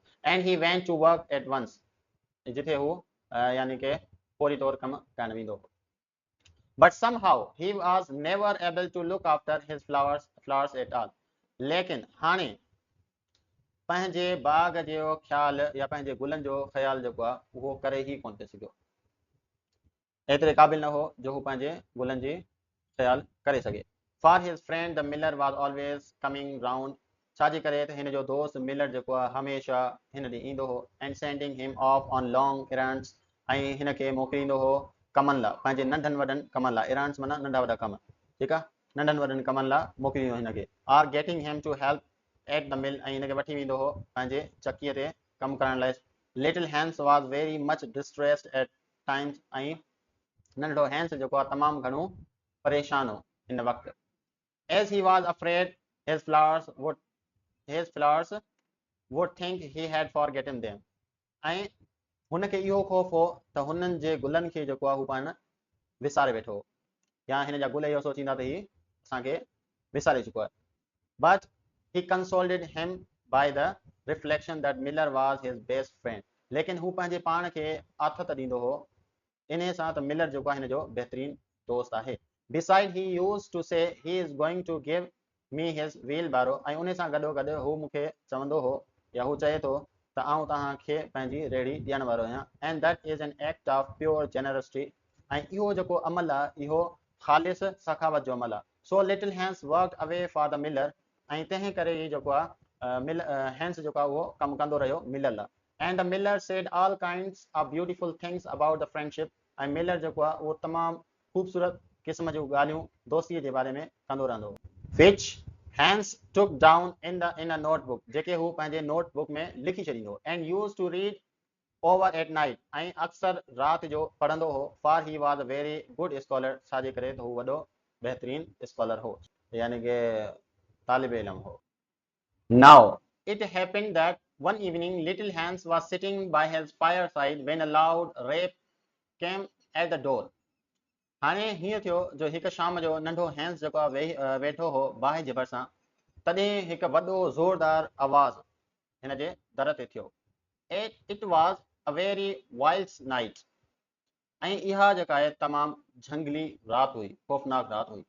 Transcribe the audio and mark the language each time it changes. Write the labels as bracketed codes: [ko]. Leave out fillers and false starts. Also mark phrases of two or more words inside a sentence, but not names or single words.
[en] And he went to work at once, [sd] जिथे हू यानी कि फौरी तौर कमु करणु वेंदो हो। [en] But somehow he was never able to look after his flowers at all, [sd] लेकिन हाणे पंहिंजे बाग जो ख़्याल या पंहिंजे गुलनि जो ख़्याल जेको आहे उहो करे ई कोन पियो सघियो, एतिरे क़ाबिल न हो जो हू पंहिंजे गुलनि जी ख़्याल करे सघे। [en] For his friend the miller was always coming round, [sd] छाजे करे त हिन जो दोस्त मिलर जेको आहे हमेशह हिन ॾींहुं ईंदो हो। [en] And sending him off on long errands, [sd] ऐं हिन खे मोकिलींदो हो कमनि लाइ, पंहिंजे नंढनि वॾनि कमनि लाइ। errands माना नंढा वॾा कम, ठीकु आहे, नंढनि वॾनि कमनि लाइ मोकिलींदो हिन खे। [en] Or getting him to help at the mill, [sd] ऐं हिन खे वठी वेंदो हो पंहिंजे चकीअ ते कमु करण लाइ। [en] Little Hans was very much distressed at times, [sd] ऐं नंढो हैंस जेको आहे तमामु घणो परेशान हो हिन वक़्तु। [en] As he was afraid his flowers would think he had forgotten them, [sd] ऐं हुनखे इहो ख़ौफ़ हो त हुननि जे गुलनि खे जेको आहे हू पाण विसारे वेठो हो, या हिन जा गुल इहो सोचींदा त हीउ असांखे विसारे चुको आहे। [en] But he consoled him by the reflection that Miller was his best friend, [sd] लेकिन हू पंहिंजे पाण खे आथत ॾींदो हो इन सां त मिलर जेको आहे हिन जो बहितरीन दोस्त आहे। [en] Besides he used to say he is going to give me his wheelbarrow, [sd] ऐं उन सां गॾोगॾु हू मूंखे चवंदो हो या हू चए थो त आउं तव्हांखे पंहिंजी रेड़ी ॾियण वारो आहियां। [en] And that is an act of pure generosity, [sd] ऐं इहो जेको अमल आहे इहो ख़ालिस सखावत जो अमल आहे। [en] So little Hans worked away for the miller, [sd] ऐं तंहिं करे ई जेको आहे हैंस जेको आहे उहो कमु कंदो रहियो मिलर लाइ। [en] And the miller said all kinds of beautiful things about the friendship, [sd] ऐं मिलर जेको आहे उहो तमामु ख़ूबसूरत क़िस्म जूं ॻाल्हियूं दोस्तीअ जे बारे में कंदो रहंदो हो। [en] Which Hans took down in a notebook, [sd] जेके हू पंहिंजे नोटबुक में लिखी छॾींदो हो। [en] And used to read over at night, [sd] ऐं अक्सर राति जो पढ़ंदो हो। [en] For he was a very good scholar, [sd] छाजे करे त हू वॾो बहितरीन स्कॉलर हो, यानी कि तालिब इल्म हो। [en] Now it happened that one evening little Hans was sitting by his fireside when a loud rap came at the door। [sd] हाणे हीअं थियो जो हिकु शाम जो नंढो हैंस जेको आहे वेठो हो बाहि जे भरिसां, तॾहिं हिकु वॾो ज़ोरदार आवाज़ हिन जे दर ते थियो। [en] It was a very wild night, [sd] ऐं इहा जेका आहे तमामु झंगली राति हुई, ख़ौफ़नाक राति हुई।